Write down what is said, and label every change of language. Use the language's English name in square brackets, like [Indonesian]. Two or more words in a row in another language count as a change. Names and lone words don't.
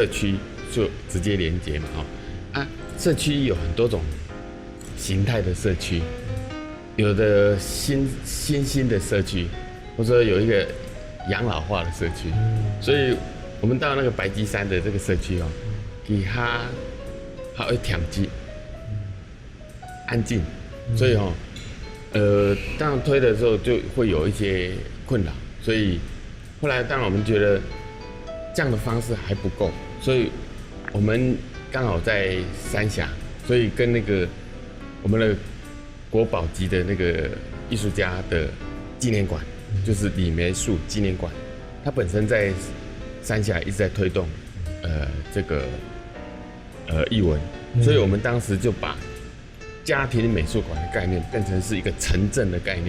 [Chinese] 區就直接連接嘛，社區有很多種形態的社區，有的新興的社區，或者有一個養老化的社區，所以我們到那個白雞山的這個社區給它會恬靜、安靜，所以當然推的時候就會有一些困擾，所以後來當然我們覺得这样的方式还不够，所以我们刚好在三峡，所以跟那个我们的国宝级的那个艺术家的纪念馆，就是李梅树纪念馆，它本身在三峡一直在推动这个艺文，所以我们当时就把家庭美术馆的概念变成是一个城镇的概念。